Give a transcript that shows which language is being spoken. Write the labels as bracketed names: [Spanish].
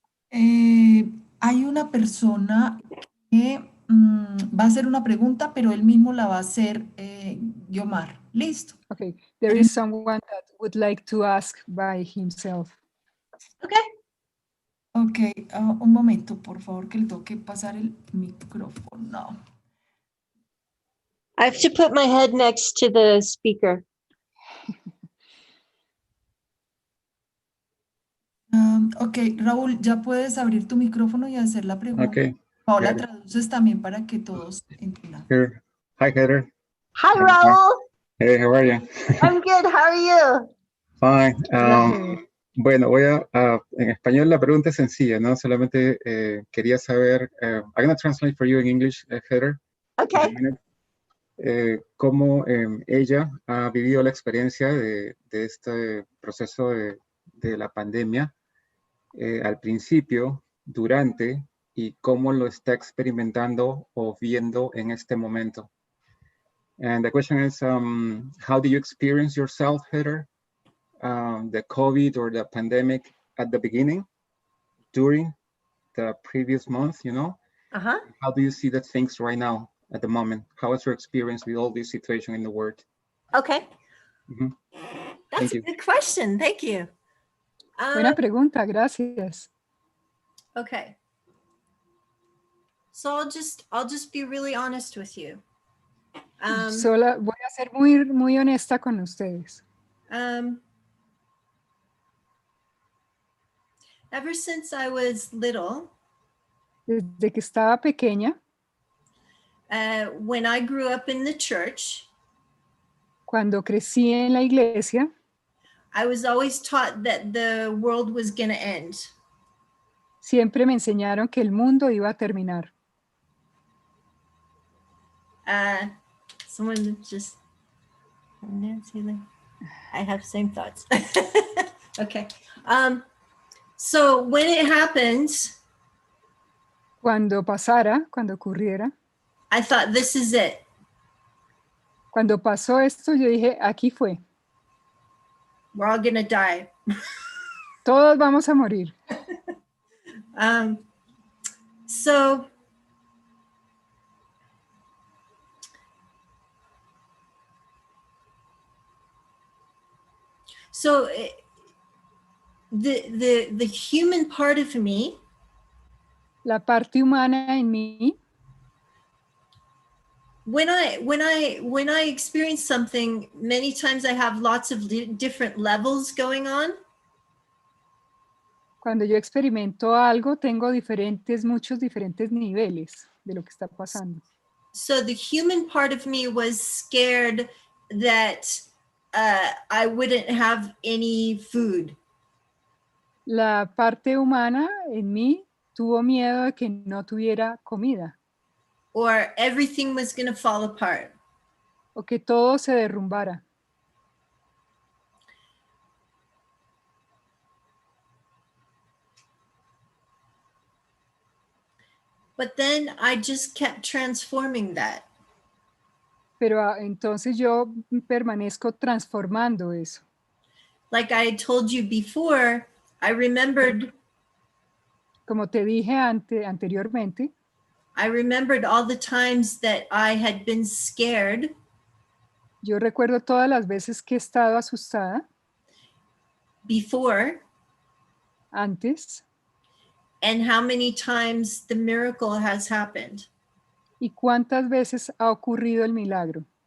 [Spanish] Hay una persona que va a hacer una pregunta, pero él mismo la va a hacer Guiomar. ¿Listo? [English] Okay, there is someone that would like to ask by himself. Okay. [Spanish] Ok, un momento, por favor, que le tengo que pasar el micrófono. [English] I have to put my head next to the speaker. [Spanish] Ok, Raúl, ya puedes abrir tu micrófono y hacer la pregunta. [English] Okay. [Spanish] Paola, traduces también para que todos entiendan. [English] Here. Hi, Heather. Hi, Raul. Hey, how are you? I'm good. How are you? Fine. [Spanish] Hola, Bueno, en español la pregunta es sencilla, ¿no? Solamente quería saber, [English] I'm going to translate for you in English, Heather. Okay. [Spanish] Cómo ella ha vivido la experiencia de este proceso de la pandemia al principio, durante y cómo lo está experimentando o viendo en este momento. [English] And the question is, how do you experience yourself, Heather, the COVID or the pandemic at the beginning, during the previous month, you know? Uh-huh. How do you see the things right now at the moment? How is your experience with all this situation in the world? Okay. Mhm. That's Thank a you. good question. Thank you. [Spanish] buena pregunta, gracias. [English] Okay. So I'll just be really honest with you. [Spanish] Sola, voy a ser muy honesta con ustedes. [English] Ever since I was little, [Spanish] Desde que estaba pequeña, [English] when I grew up in the church, [Spanish] cuando crecí en la iglesia, [English] I was always taught that the world was going to end. [Spanish] siempre me enseñaron que el mundo iba a terminar. [English] Someone just, Nancy, I have same thoughts. Okay. So when it happens, [Spanish] Cuando pasara, cuando ocurriera, [English] I thought, this is it. [Spanish] cuando pasó esto, yo dije, aquí fue. [English] We're all going to die. [Spanish] Todos vamos a morir. [English] So the human part of me, [Spanish] La parte humana en mí, [English] when I experience something, many times I have lots of different levels going on. [Spanish] cuando yo experimento algo, tengo muchos diferentes niveles de lo que está pasando. [English] So the human part of me was scared that I wouldn't have any food. [Spanish] La parte humana en mí tuvo miedo de que no tuviera comida. [English] Or everything was going to fall apart. [Spanish] O que todo se derrumbara. [English] But then I just kept transforming that. [Spanish] Pero entonces yo permanezco transformando eso. [English] Like I had told you before, I remembered. [Spanish] Como te dije anteriormente. [English] I remembered all the times that I had been scared. [Spanish] Yo recuerdo todas las veces que he estado asustada. [English] Before. [Spanish] Antes. [English] And how many times the miracle has happened. [Spanish] ¿Y cuántas veces ha ocurrido el milagro?